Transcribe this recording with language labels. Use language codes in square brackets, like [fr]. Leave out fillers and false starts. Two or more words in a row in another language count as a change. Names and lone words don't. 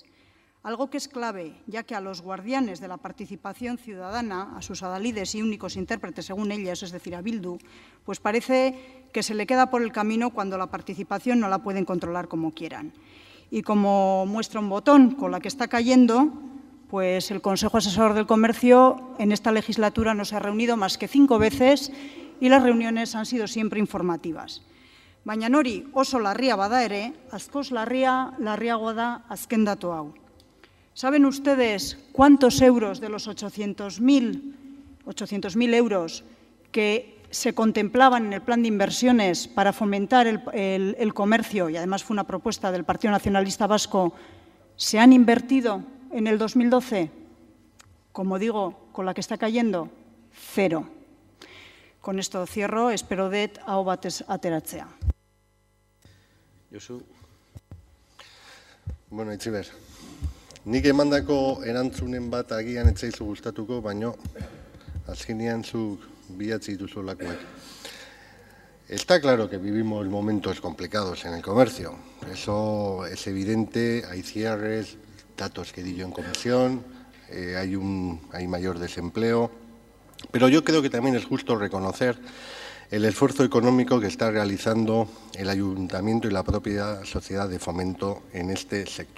[es] Algo que es clave, ya que a los guardianes de la participación ciudadana, a sus adalides y únicos intérpretes según ellas, es decir, a Bildu, pues parece que se le queda por el camino cuando la participación no la pueden controlar como quieran. Y como muestra un botón con la que está cayendo, pues el Consejo Asesor del Comercio en esta legislatura no se ha reunido más que 5 veces y las reuniones han sido siempre informativas. [eu] Baina hori oso larria bada ere, askoz larriagoa da azken datu hau. [es] ¿Saben ustedes cuántos euros de los 800.000 euros que se contemplaban en el plan de inversiones para fomentar el comercio, y además fue una propuesta del Partido Nacionalista Vasco, se han invertido en el 2012? Como digo, con la que está cayendo, 0. Con esto cierro, [eu] espero det aho batez ateratzea. Josu. Bueno, Itziber, nik emandako erantzunen bat agian etzaizu gustatuko, baino azkenean zuk bilatzi dituzulakoak. [es] Está claro que vivimos momentos complicados en el comercio. Eso es evidente, hay cierres, datos que di yo en comisión, hay mayor desempleo, pero yo creo que también es justo reconocer el esfuerzo económico que está realizando el Ayuntamiento y la propia Sociedad de Fomento en este sector.